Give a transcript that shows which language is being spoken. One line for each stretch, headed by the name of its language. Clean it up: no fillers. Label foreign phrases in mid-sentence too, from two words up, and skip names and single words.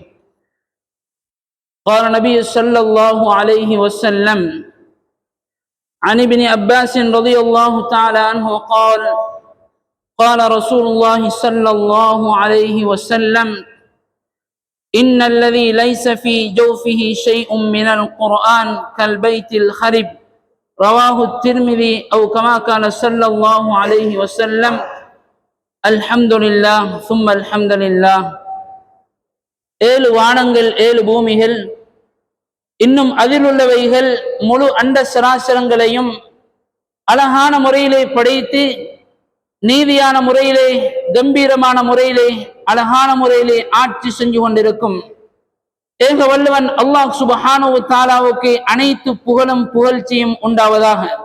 Arabic: قال النبي صلى الله عليه وسلم عن ابن عباس رضي الله تعالى عنه قال: قال رسول الله صلى الله عليه وسلم: إن الذي ليس في جوفه شيء من القرآن كالبيت الخرب. رواه الترمذي أو كما قال صلى الله عليه وسلم. الحمد لله ثم الحمد لله.
Tamil: 7 வானங்கள் 7 பூமிகள் இன்னும் அதில் உள்ளவைகள் முழு அண்ட சராசரங்களையும் அழகான முறையிலே படைத்து நீதியான முறையிலே கம்பீரமான முறையிலே அழகான முறையிலே ஆட்சி செஞ்சு கொண்டிருக்கும் ஏக வல்லவன் அல்லாஹ்
Arabic: سبحانه وتعالى
Tamil: அனைத்து புகழும் புகழ்ச்சியும் உண்டாவதாக.